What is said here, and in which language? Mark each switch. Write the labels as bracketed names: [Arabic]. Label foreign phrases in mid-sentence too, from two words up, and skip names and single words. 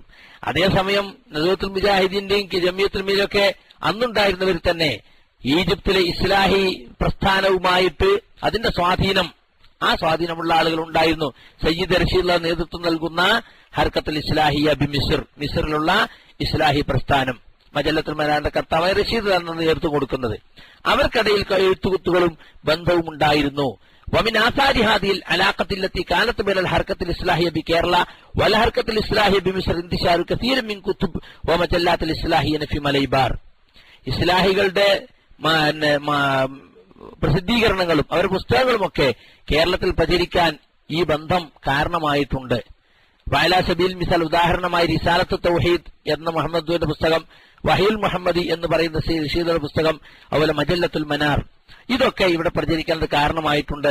[Malayalam] അതേസമയം നദുവത്തുൽ മുജാഹിദീന്റെയും ജമിയത്തുൽ ഉലമയിലൊക്കെ അന്നുണ്ടായിരുന്നവർ തന്നെ ഈജിപ്തിലെ ഇസ്ലാഹി പ്രസ്ഥാനവുമായിട്ട് അതിന്റെ ആ സ്വാധീനമുള്ള ആളുകൾ ഉണ്ടായിരുന്നു. സയ്യിദ് റഷീദ് നേതൃത്വം നൽകുന്ന [Arabic] الحركة الإصلاحية ب [Malayalam] മിസ്റിലുള്ള ഇസ്ലാഹി പ്രസ്ഥാനം, മജല്ലത്തുൽ മനാറിന്റെ കർത്താവായ റഷീദ് ആണ് നേതൃത്വം കൊടുക്കുന്നത്. അവർക്കിടയിൽ എഴുത്തുകുത്തുകളും ബന്ധവും ഉണ്ടായിരുന്നു. [Arabic] ومن آثار هذه العلاقة التي كانت بين الحركة الإصلاحية بكيرلا والحركة الإصلاحية بمصر انتشار كثير من كتب ومجلات الإصلاحيين في മലബാർ. [Malayalam] ഇസ്ലാഹികളുടെ പ്രസിദ്ധീകരണങ്ങളും അവരുടെ പുസ്തകങ്ങളുമൊക്കെ കേരളത്തിൽ പ്രചരിക്കാൻ ഈ ബന്ധം കാരണമായിട്ടുണ്ട്. [Arabic] وعلى سبيل المثال [Malayalam] ഉദാഹരണമായി റിസാലത്ത് തൗഹീദ് എന്ന മുഹമ്മദ് പുസ്തകം, വഹീൽ മുഹമ്മദി എന്ന് പറയുന്ന റഷീദുൽ പുസ്തകം, അതുപോലെ മജല്ലത്തുൽ മനാർ, ഇതൊക്കെ ഇവിടെ പ്രചരിക്കാൻ കാരണമായിട്ടുണ്ട്.